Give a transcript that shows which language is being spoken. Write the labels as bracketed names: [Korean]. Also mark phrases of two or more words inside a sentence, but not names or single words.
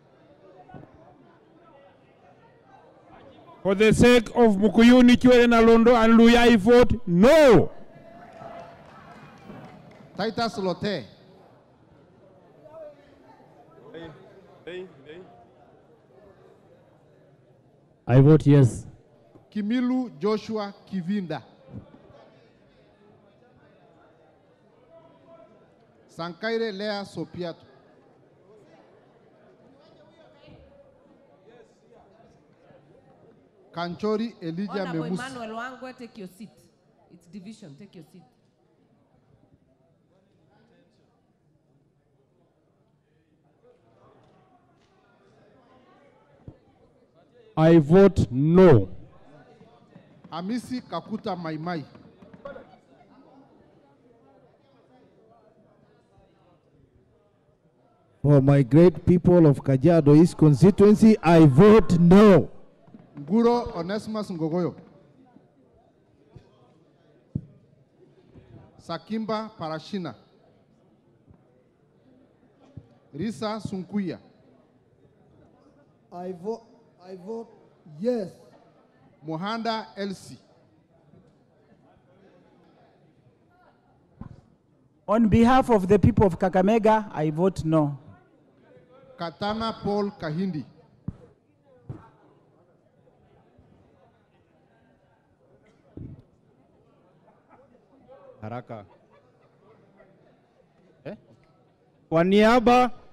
[English] For the sake of Mukuyuni, Chwele Nalondo and Luya, I vote no. Titus Lote. I vote yes. Kimilu Joshua Kivinda. Sankaire Lea Sopiato. Kanchori Elijah Honorable Memus. Emmanuel Wangwe, take your seat. It's division, take your seat. I vote no. Hamisi Kakuta Maimai. For my great people of Kajiado East constituency, I vote no. Nguro Onesimus Ngogoyo. Sakimba Parashina. Risa Sunkuya. I vote yes. Mohanda Elsie. On behalf of the people of Kakamega, I vote no. Katana Paul Kahindi. Haraka. [Swahili] Kwa niaba